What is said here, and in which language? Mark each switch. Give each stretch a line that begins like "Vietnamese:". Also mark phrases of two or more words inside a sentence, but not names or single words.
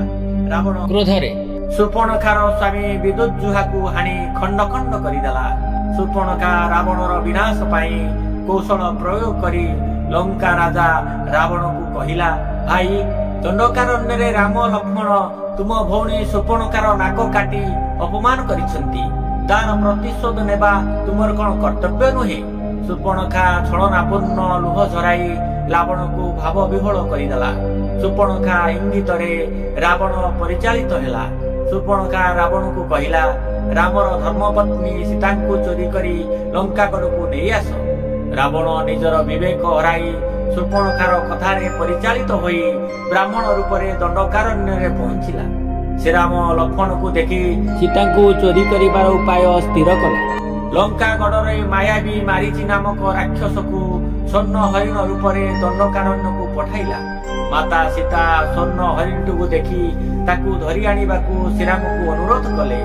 Odia: ରାବଣ କ୍ରୋଧରେ ସୁର୍ପଣଖାର ସ୍ୱାମୀ ବିଦ୍ୟୁତଜୁହା କୁ ହାଣି ଖଣ୍ଡ ଖଣ୍ଡ କରିଦେଲା। ସୁର୍ପଣଖା ରାବଣର ବିନାଶ ପାଇଁ କୌଶଳ ପ୍ରୟୋଗ କରି ଲଙ୍କା ରାଜା ରାବଣ କୁ କହିଲା, ଭାଇ ଦଣ୍ଡକାରଣ୍ୟ ରେ ରାମ ଲକ୍ଷ୍ମଣ ତୁମ ଭଉଣୀ ସୁର୍ପଣଖାର ନାକ କାଟି ଅପମାନ କରିଛନ୍ତି। ତାର ପ୍ରତିଶୋଧ ନେବା ତୁମର କଣ କର୍ତ୍ତବ୍ୟ ନୁହେଁ? ସୁର୍ପଣଖା ଛଳନାପୂର୍ଣ୍ଣ ଲୁହ ଝରାଇ ରାବଣ କୁ ଭାବ ବିହ୍ୱଳ କରିଦେଲା। ସୁର୍ପଣଖା ଇଙ୍ଗିତ ରେ ରାବଣ ପରିଚାଳିତ ହେଲା। ସୁର୍ପଣଖା ରାବଣ କୁ କହିଲା, ରାମର ଧର୍ମପତ୍ନୀ ସୀତା କୁ ଚୋରି କରି ଲଙ୍କାଗଡ଼ କୁ ନେଇ ଆସ। ରାବଣ ନିଜର ବିବେକ ହରାଇ ସୁର୍ପଣଖାର କଥାରେ ପରିଚାଳିତ ହୋଇ ବ୍ରାହ୍ମଣ ରୂପ ରେ ଦଣ୍ଡକାରଣ୍ୟ ରେ ପହଞ୍ଚିଲା। ଶ୍ରୀରାମ ଲକ୍ଷ୍ମଣ କୁ ଦେଖି ସୀତା କୁ ଚୋରି କରିବାର ଉପାୟ ସ୍ଥିର କଲା। ଲଙ୍କାଗଡ଼ ରେ ମାୟାବୀ ମାରୀଚୀ ନାମକ ରାକ୍ଷସ କୁ ସ୍ୱର୍ଣ୍ଣ ହରିଣ ରୂପ ରେ ଦଣ୍ଡକାରଣ୍ୟ କୁ ପଠାଇଲା। ମାତା ସୀତା ସ୍ୱର୍ଣ୍ଣ ହରିଣ କୁ ଦେଖି ତାକୁ ଧରି ଆଣିବାକୁ ଶ୍ରୀରାମ କୁ ଅନୁରୋଧ କଲେ।